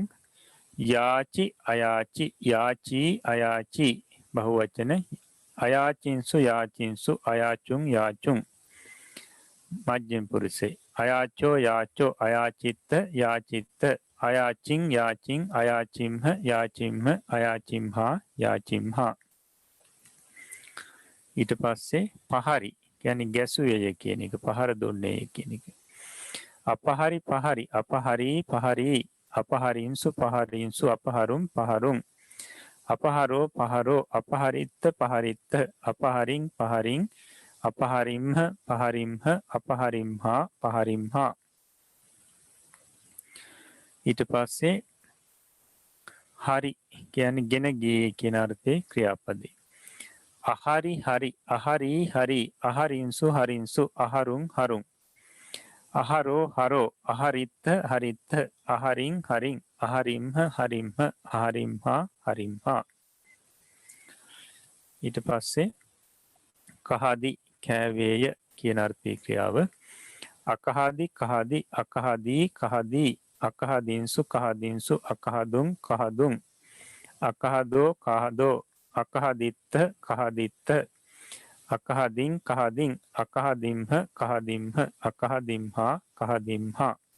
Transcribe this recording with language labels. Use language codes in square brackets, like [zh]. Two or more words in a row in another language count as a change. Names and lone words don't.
[pi] යාචි අයාචි යාචී අයාචි බහුවචන අයාචින්සු යාචින්සු අයාචුන් යාචුන් [si] මජ්ජිම පුරුෂේ [pi] අයාචෝ යාචෝ අයාචිත්ත යාචිත්ත අයාචින් යාචින් අයාචිම්හ යාචිම්හ අයාචිම්හා යාචිම්හා. [si] ඊට පස්සේ පහරි කියන්නේ ගැසුවේය කියන එක පහර දුන්නේය කියන එක. [pi] අපහරි පහරි අපහරි පහරි අපහරින්සු පහරින්සු අපහරුම් පහරුම් අපහරෝ පහරෝ අපහරිත්ත පහරිත්ත අපහරින් පහරින් අපහරිම්හ පහරිම්හ අපහරිම්හා පහරිම්හා. [si] ඊට පස්සේ හරි කියන්නේ ගෙන ගියේ කියන අර්ථයේ ක්‍රියාපදේ. [pi] අහරි හරි අහරි හරි අහරින්සු හරින්සු අහරුම් හරුම් අහරෝ හරෝ අහරිත්ත හරිත්ත අහරින් හරින් අහරිම්හ හරිම්හ අහරිම්හා හරිම්හා. [si] ඊට පස්සේ කහදි කෑවේය කියන අර්ථයේ ක්‍රියාව. [pi] අකහදි කහදි අකහදී කහදී අකහදින්සු කහදින්සු අකහදුම් කහදුම් අකහදෝ කහදෝ අකහදිත්ත කහදිත්ත අකහදින් කහදින් අකහදිම්හ කහදිම්හ අකහදිම්හා කහදිම්හා.